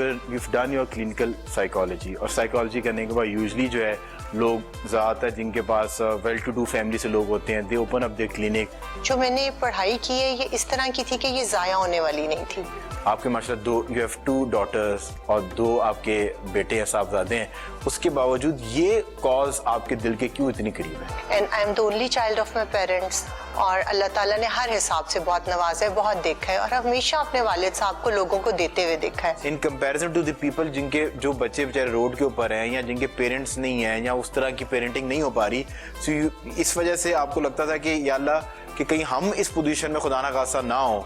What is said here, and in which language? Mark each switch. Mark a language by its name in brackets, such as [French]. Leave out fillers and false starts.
[English] you've done your clinical psychology, [Urdu] اور psychology کرنے کے بعد یوزلی جو ہے لوگ زیادہ تر جن کے پاس ویل ٹو ڈو فیملی سے لوگ ہوتے ہیں, [English] They open up their clinic. [Urdu] جو میں نے پڑھائی کی ہے یہ اس طرح کی تھی کہ یہ ضائع ہونے والی نہیں تھی. آپ کے ماشاءاللہ [English] you have 2 daughters [Urdu] اور 2 آپ کے بیٹے یا صاحبزادے ہیں, اس کے باوجود یہ کاز آپ کے دل کے کیوں اتنی قریب ہے؟ [English] And I am the only child of my parents. [Urdu] اور اللہ تعالیٰ نے ہر حساب سے بہت نوازا ہے, بہت دیکھا ہے, اور ہمیشہ اپنے والد صاحب کو لوگوں کو دیتے ہوئے دیکھا ہے. [English] in comparison to the people [Urdu] جن کے جو بچے بیچارے روڈ کے اوپر ہیں یا جن کے پیرنٹس نہیں ہیں یا اس طرح کی پیرنٹنگ نہیں ہو پا رہی, سو اس وجہ سے آپ کو لگتا تھا کہ یا اللہ کہ کہیں ہم اس پوزیشن میں خدا نہ خاصہ نہ ہوں.